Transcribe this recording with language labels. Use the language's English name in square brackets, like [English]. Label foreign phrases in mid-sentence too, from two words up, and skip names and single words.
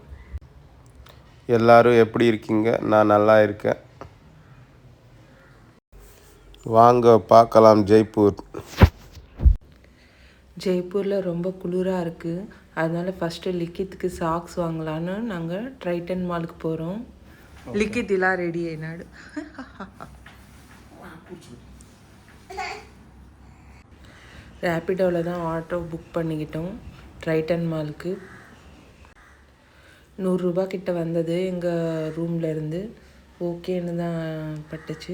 [Tamil] எல்லாரும் எப்படி இருக்கீங்க? நான் நல்லா இருக்கேன். வாங்க பார்க்கலாம் ஜெய்ப்பூர். ஜெய்ப்பூரில் ரொம்ப குளிராக இருக்குது. அதனால் ஃபஸ்ட்டு லிக்கித்துக்கு சாக்ஸ் வாங்கலான்னு நாங்கள் ட்ரைட்டன் மாலுக்கு போகிறோம். [Telugu] லிக்கித் ఇలా రెడీ అయినాడు. [Tamil] ரேப்பிடோவில் தான் ஆட்டோ புக் பண்ணிக்கிட்டோம் ட்ரைட்டன் மாலுக்கு. 100 ரூபா கிட்ட வந்தது எங்கள் ரூமில் இருந்து. ஓகேன்னு தான் பட்டுச்சு.